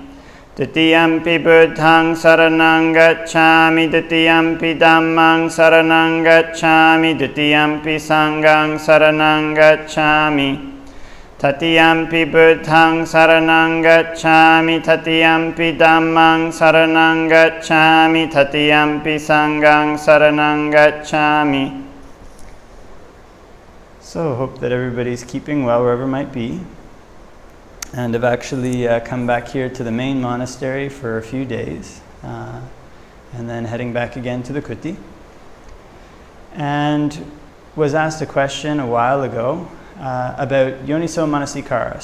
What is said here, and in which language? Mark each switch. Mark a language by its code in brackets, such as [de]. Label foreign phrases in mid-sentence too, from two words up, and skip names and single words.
[pi] Tatiyampi Buddhaṃ saraṇaṃ gacchāmi, Tatiyampi Dhammaṃ saraṇaṃ gacchāmi, Tatiyampi Sanghaṃ saraṇaṃ gacchāmi. Tatiyampi Buddhaṃ saraṇaṃ gacchāmi, Tatiyampi Dhammaṃ saraṇaṃ gacchāmi, Tatiyampi Sanghaṃ saraṇaṃ gacchāmi. [en] So, hope that everybody's keeping well wherever it might be. And I've actually come back here to the main monastery for a few days, and then heading back again to the kuti. And was asked a question a while ago about [pi] Yoniso Manasikara.